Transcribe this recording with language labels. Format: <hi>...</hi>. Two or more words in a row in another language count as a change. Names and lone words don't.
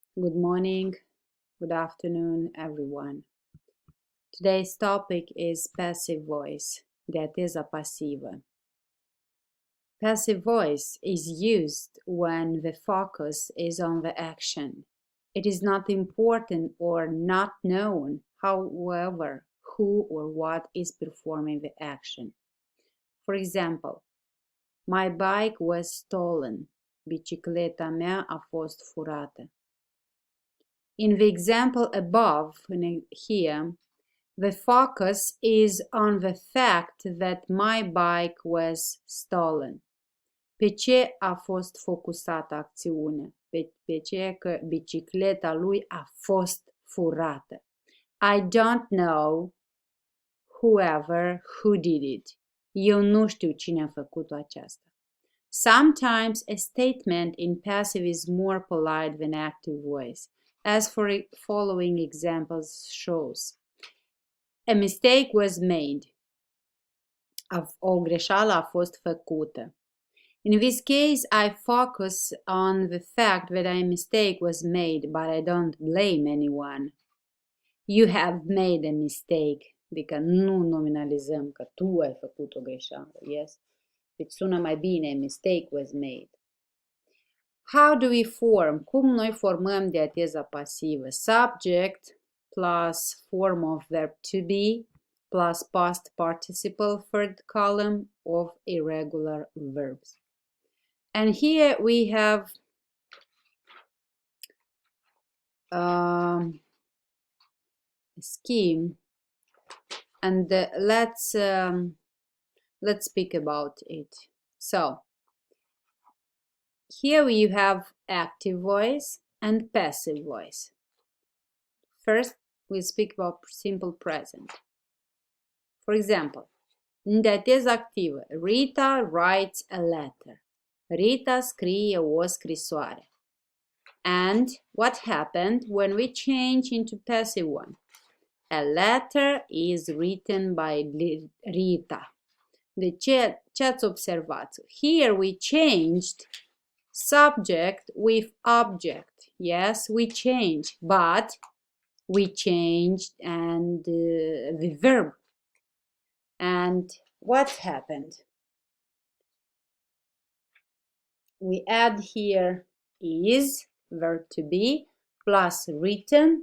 <en>Good morning, good afternoon, everyone. Today's topic is passive voice,</en> <ro>de ateza pasivă.</ro> <en>Passive voice is used when the focus is on the action. It is not important or not known, however, who or what is performing the action. For example, my bike was stolen.</en> <ro>Bicicleta mea a fost furată.</ro> <en>In the example above, here, the focus is on the fact that my bike was stolen.</en> <ro>Pe ce a fost focusată acțiunea? Pe ce că bicicleta lui a fost furată.</ro> <en>I don't know who did it.</en> <ro>Eu nu știu cine a făcut aceasta.</ro> <en>Sometimes a statement in passive is more polite than active voice, as for following examples shows. A mistake was made. O greșeală a fost făcută. In this case, I focus on the fact that a mistake was made, but I don't blame anyone. You have made a mistake.</en> <ro>Adică nu nominalizăm că tu ai făcut o greșeală, yes? Deci sună mai bine,</ro> <en>a mistake was made. How do we form?</en> <ro>Cum noi formăm de ateza pasivă?</ro> <en>Subject plus form of verb to be plus past participle third column of irregular verbs. And here we have a scheme, and let's speak about it. So here we have active voice and passive voice. First, we speak about simple present. For example,</en> <ro>în dateză activă,</ro> <en>Rita writes a letter.</en> <ro>Rita scrie o scrisoare.</ro> <en>And what happened when we change into passive one? A letter is written by Rita.</en> <ro>De ce ați observat?</ro> <en>Here we changed subject with object. Yes, we changed, but we changed and the verb. And what happened? We add here is, verb to be, plus written.</en>